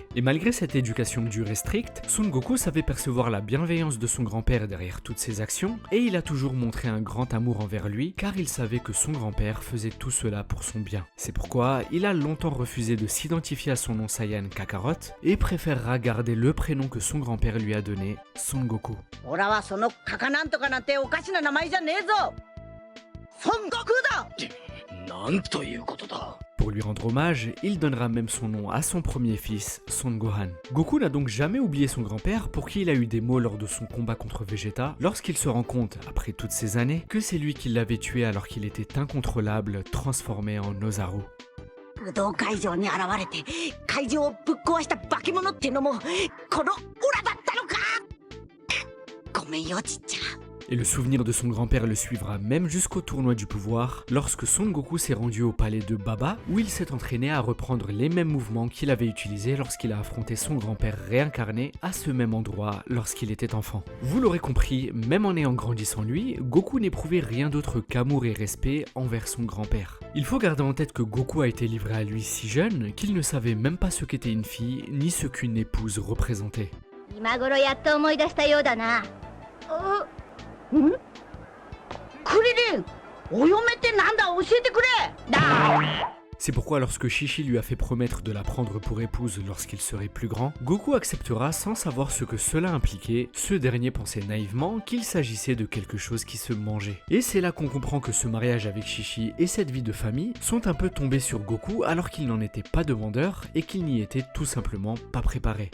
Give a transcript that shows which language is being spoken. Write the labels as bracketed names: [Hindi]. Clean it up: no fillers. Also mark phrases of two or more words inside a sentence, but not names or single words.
[French] Et malgré cette éducation dure et stricte, Son Goku savait percevoir la bienveillance de son grand-père derrière toutes ses actions et il a toujours montré un grand amour envers lui car il savait que son grand-père faisait tout cela pour son bien. C'est pourquoi il a longtemps refusé de s'identifier à son nom Saiyan Kakarot et préférera garder le prénom que son grand-père lui a donné, Son Goku. [Japanese] 俺はそのカカなんとかなんておかしな名前じゃねえぞ。孫悟空だ。なんということだ。 [French] Pour lui rendre hommage, il donnera même son nom à son premier fils, Son Gohan. Goku n'a donc jamais oublié son grand-père pour qui il a eu des mots lors de son combat contre Vegeta, lorsqu'il se rend compte, après toutes ces années, que c'est lui qui l'avait tué alors qu'il était incontrôlable, transformé en Ozaru. [Japanese] 武道会場に現れて会場をぶっ壊した化け物っていうのもこのオラだったのか。ごめんよちっちゃ。 [French] Et le souvenir de son grand-père le suivra même jusqu'au tournoi du pouvoir, lorsque Son Goku s'est rendu au palais de Baba, où il s'est entraîné à reprendre les mêmes mouvements qu'il avait utilisés lorsqu'il a affronté son grand-père réincarné à ce même endroit lorsqu'il était enfant. Vous l'aurez compris, même en ayant grandi sans lui, Goku n'éprouvait rien d'autre qu'amour et respect envers son grand-père. Il faut garder en tête que Goku a été livré à lui si jeune qu'il ne savait même pas ce qu'était une fille, ni ce qu'une épouse représentait. [Japanese] 今頃やっと思い出したようだな。クリリン、お嫁ってなんだ教えてくれ。だ。 [French] C'est pourquoi lorsque Chi-Chi lui a fait promettre de la prendre pour épouse lorsqu'il serait plus grand, Goku acceptera sans savoir ce que cela impliquait, ce dernier pensait naïvement qu'il s'agissait de quelque chose qui se mangeait. Et c'est là qu'on comprend que ce mariage avec Chi-Chi et cette vie de famille sont un peu tombés sur Goku alors qu'il n'en était pas demandeur et qu'il n'y était tout simplement pas préparé.